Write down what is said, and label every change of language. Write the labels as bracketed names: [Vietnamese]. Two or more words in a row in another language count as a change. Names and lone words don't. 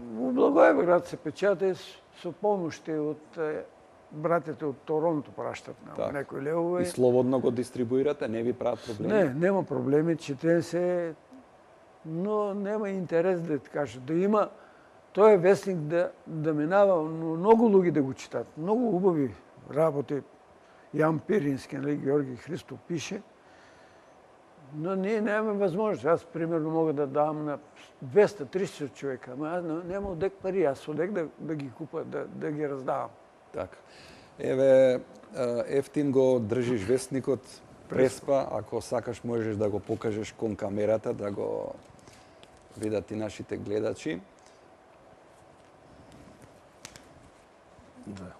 [Macedonian] У Благоевград се печата со помошти од братите од Торонто праштат на некој левове. И слободно го дистрибуирате, не ви прават проблеми? Не, нема проблеми, чете се, но нема интерес да ти кажа. Да има тој вестник да минава, но многу луѓе да го читат. Многу убави работи. Јан Пирински, Георги Христов пише, но ние немаме возможност. [Bulgarian] Аз, примерно, мога да дам на 200-300 човека, ама аз нема одек пари, аз одек да ги купа, да ги раздавам. [Macedonian] Така. Еве, ефтин го држиш вестникот Преспа, ако сакаш можеш да го покажеш кон камерата, да го видат и нашите гледачи. Да.